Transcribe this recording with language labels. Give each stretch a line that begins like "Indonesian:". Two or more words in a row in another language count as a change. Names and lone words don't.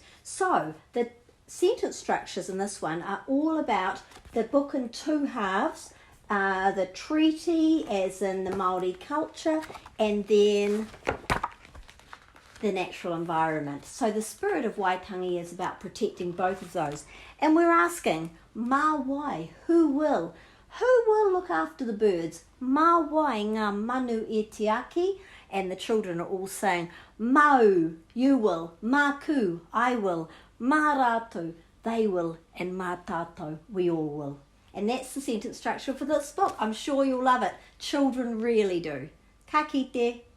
English: So the sentence structures in this one are all about the book in two halves, the treaty as in the Māori culture, and then the natural environment. So the spirit of Waitangi is about protecting both of those. And we're asking,
Māori: mā wai,
English: who will? Who will look after the birds?
Māori: Mā wai ngā manu e te aki?
English: And the children are all saying, mau, you will,
Māori: mā ku,
English: I will,
Māori: mā rātou,
English: they will, and
Māori: mā tātou,
English: we all will. And that's the sentence structure for this book. I'm sure you'll love it. Children really do.
Māori: Ka kite.